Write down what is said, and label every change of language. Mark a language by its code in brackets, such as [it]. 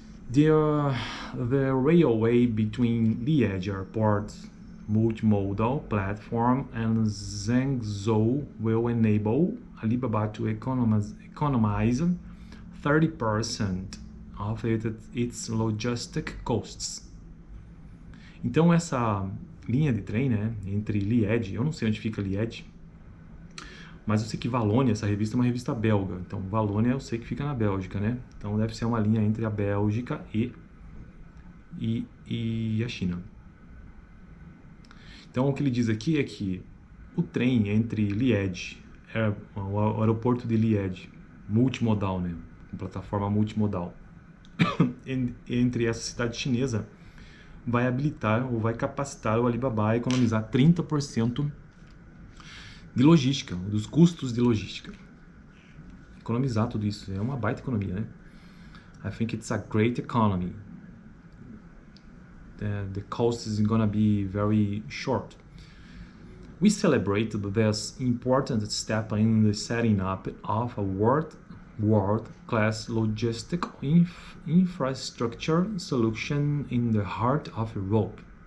[en] The railway between Liège Airport multimodal platform and Zhengzhou will enable Alibaba to economize 30% of its logistic costs. [pt] Então essa linha de trem, né, entre Liège, eu não sei onde fica Liège, Mas eu sei que Valônia, essa revista é uma revista belga. Então, Valônia eu sei que fica na Bélgica, né? Então, deve ser uma linha entre a Bélgica e a China. Então, o que ele diz aqui é que o trem entre Liège, o aeroporto de Liège, multimodal, né? Com plataforma multimodal, entre essa cidade chinesa, vai habilitar ou vai capacitar o Alibaba a economizar 30% de logística, dos custos de logística. Economizar tudo isso é uma baita economia, né? [en] I think it's a great economy. The cost is gonna be very short. We celebrate this important step in the setting up of a world-class logistic infrastructure solution in the heart of Europe.